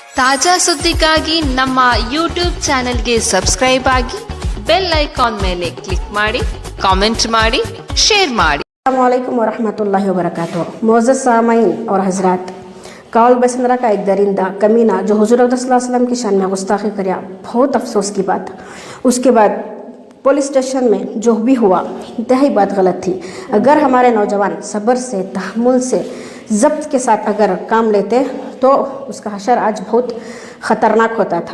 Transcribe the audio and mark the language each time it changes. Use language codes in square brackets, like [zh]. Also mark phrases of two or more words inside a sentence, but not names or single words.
[kn] ತಾಜಾ ಸುದ್ದಿಗಾಗಿ ನಮ್ಮ ಯೂಟ್ಯೂಬ್ ಚಾನೆಲ್ಗೆ ಸಬ್ಸ್ಕ್ರೈಬ್ ಆಗಿ ಬೆಲ್ ಐಕಾನ್ ಮೇಲೆ ಕ್ಲಿಕ್ ಮಾಡಿ, ಕಾಮೆಂಟ್ ಮಾಡಿ, शेयर ಮಾಡಿ। [ar] السلام عليكم ورحمة الله وبركاته. [ur] معزز سامعین اور حضرات، کاؤل بسندرا کا ایک درندہ کمینہ جو حضور اقدس [ar] صلى الله عليه وسلم [ur] کی شان میں گستاخی کیا، بہت افسوس کی بات. اس کے بعد [en] police station [ur] میں جو بھی ہوا انتہائی بات غلط تھی. اگر ہمارے نوجوان صبر سے، تحمل سے، ضبط کے ساتھ اگر کام لیتے تو اس کا حشر آج بہت خطرناک ہوتا تھا.